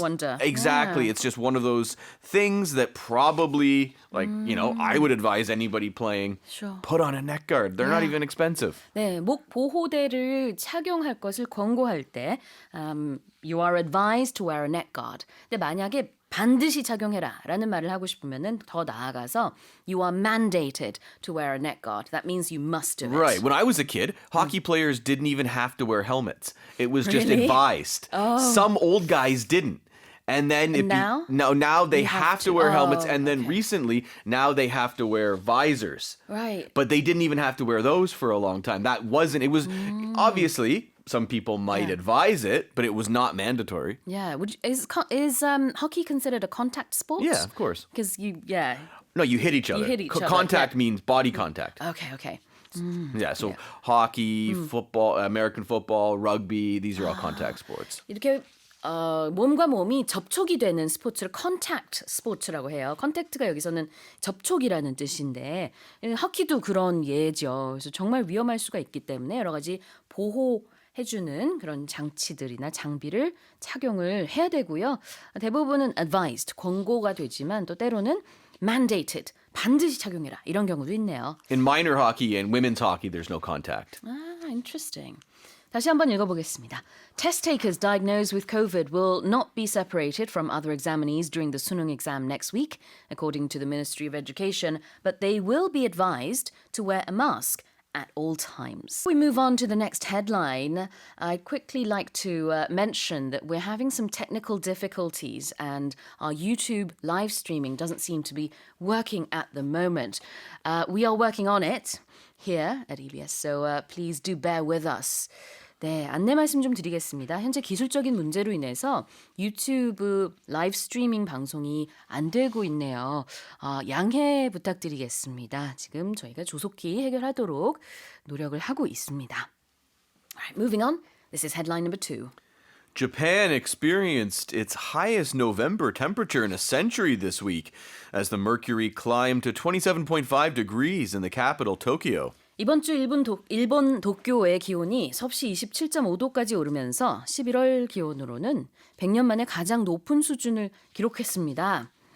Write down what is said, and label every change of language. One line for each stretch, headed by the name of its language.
English: wonder? Exactly. Yeah. It's just one of those things that probably, I would advise anybody playing, Sure. put on a neck guard. They're not even expensive.
Korean: 네, 목 보호대를 착용할 것을 권고할 때
English: you are advised to wear a neck guard.
Korean: 근데 만약에 반드시 착용해라라는 말을 하고 싶으면은 더 나아가서
English: you are mandated to wear a neck guard. That means you must do it. Right. When I was a kid, hockey players didn't even have to wear helmets. It was just Really? advised. Some old guys didn't. And then now? now they You have have to to. wear helmets. Oh, And then okay. recently, now they have to wear visors. Right. But they didn't even have to wear those for a long time. It was obviously some people might Yeah. advise it, but it was not mandatory. Yeah. Is hockey considered a contact sport? Yeah, of course. Because No, you hit each other. hit each other, Contact yeah. means body contact. Okay. Yeah, so hockey, football, American football, rugby, these are all contact sports.
Korean: 이렇게 몸과 몸이 접촉이 되는 스포츠를 컨택트 스포츠라고 해요. 컨택트가 여기서는 접촉이라는 뜻인데 하키도 그런 예죠. 그래서 정말 위험할 수가 있기 때문에 여러 가지 보호해주는 그런 장치들이나 장비를 착용을 해야 되고요. 대부분은 advised, 권고가 되지만 또 때로는 mandated, 반드시 착용해라 이런 경우도 있네요.
English: In minor hockey and women's hockey, there's no contact. Interesting.
Korean: 다시 한번 읽어보겠습니다.
English: Test takers diagnosed with COVID will not be separated from other examinees during the 수능 exam next week, according to the Ministry of Education, but they will be advised to wear a mask at all times. We move on to the next headline. I'd quickly like to mention that we're having some technical difficulties and our YouTube live streaming doesn't seem to be working at the moment. We are working on it here at EBS, so please do bear with us.
Korean: 네, 안내 말씀 좀 드리겠습니다. 현재 기술적인 문제로 인해서 유튜브 라이브 스트리밍 방송이 안 되고 있네요. 양해 부탁드리겠습니다. 지금 저희가 조속히 해결하도록 노력을 하고 있습니다.
English: All right, moving on. This is headline number 2. Japan experienced its highest November temperature in a century this week as the mercury climbed to 27.5 degrees in the capital, Tokyo.
Korean: 이번 주 일본 도쿄의 기온이 섭씨 27.5도까지 오르면서 11월 기온으로는 100년 만에 가장 높은 수준을 기록했습니다.